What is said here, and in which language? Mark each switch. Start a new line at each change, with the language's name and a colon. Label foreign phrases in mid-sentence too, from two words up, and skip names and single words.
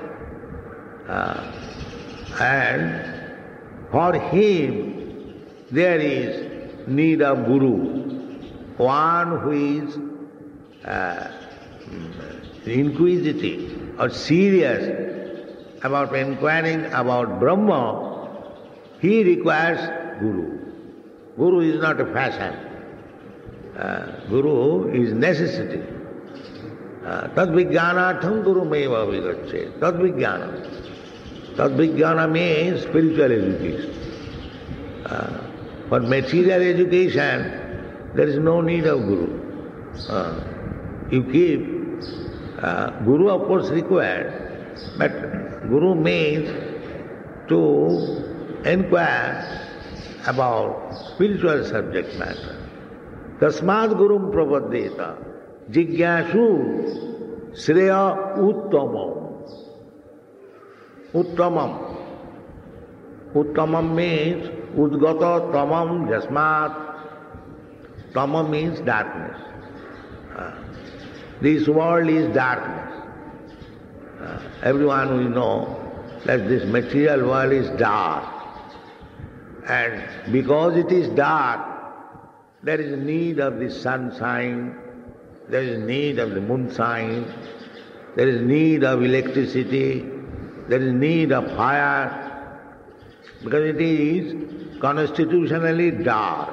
English: And for him, there is need of Guru, one who is inquisitive or serious about inquiring about Brahma. He requires Guru. Guru is not a fashion. Guru is necessity.
Sanskrit: तद्-विज्ञानार्थम् गुरुम्-एव विगच्छेति.
English: Tad-vijnāna. Tad-vijnāna means spiritual education. For material education, there is no need of Guru. You keep, Guru of course required, but Guru means to inquire about spiritual subject matter.
Sanskrit: तस्माद् गुरुं प्रपद्येत जिज्ञासुः श्रेय उत्तमम्. उत्तमम्.
English: Uttamam means
Sanskrit: उद्गत तमम् यस्मात्.
English: Tamam means darkness. This world is darkness. Everyone will know that this material world is dark. And because it is dark, there is need of the sunshine, there is need of the moonshine, there is need of electricity, there is need of fire, because it is constitutionally dark.